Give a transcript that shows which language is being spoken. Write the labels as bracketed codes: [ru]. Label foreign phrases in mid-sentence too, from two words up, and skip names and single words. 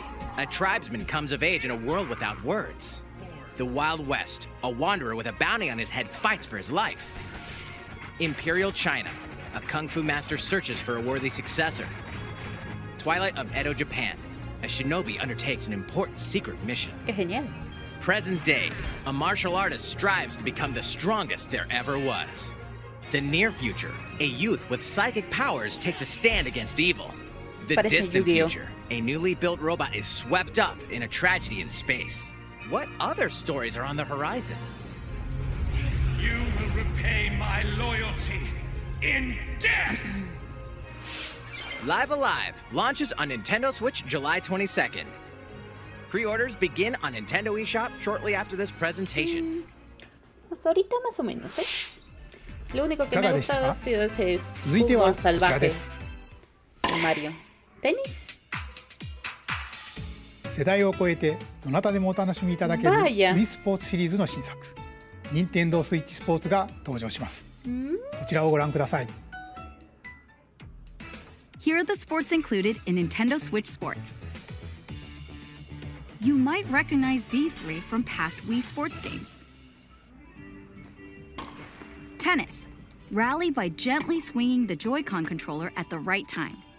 [en] A tribesman comes of age in a world without words. The Wild West. A wanderer with a bounty on his head fights for his life. Imperial China. A kung fu master searches for a worthy successor. Twilight of Edo, Japan. A shinobi undertakes an important secret mission. [es] Qué genial. [en] Present day, a martial artist strives to become the strongest there ever was. The near future, a youth with psychic powers takes a stand against evil. The [es] Parece [en] distant [es] Yu-Gi-Oh. [en] future, a newly built robot is swept up in a tragedy in space. What other stories are on the horizon? You will repay my loyalty in death! Live Alive launches on Nintendo Switch July 22nd. Pre-orders begin on Nintendo eShop shortly after this presentation. [es] Hasta ahorita más o menos, ¿eh? Lo único que me ha gustado ha sido ese [ja] 続いては [es] fútbol [ja] こちら [es] salvaje [ja] です。 [es] de Mario. ¿Tenis? [ja] 世代を超えてどなたでもお楽しみいただける [es] Vaya. [ja] Wii スポーツシリーズの新作任天堂スイッチスポーツが登場します。こちらをご覧ください。 [en] Here are the sports included in Nintendo Switch Sports. You might recognize these three from past Wii Sports games. Tennis. Rally by gently swinging the Joy-Con controller at the right time.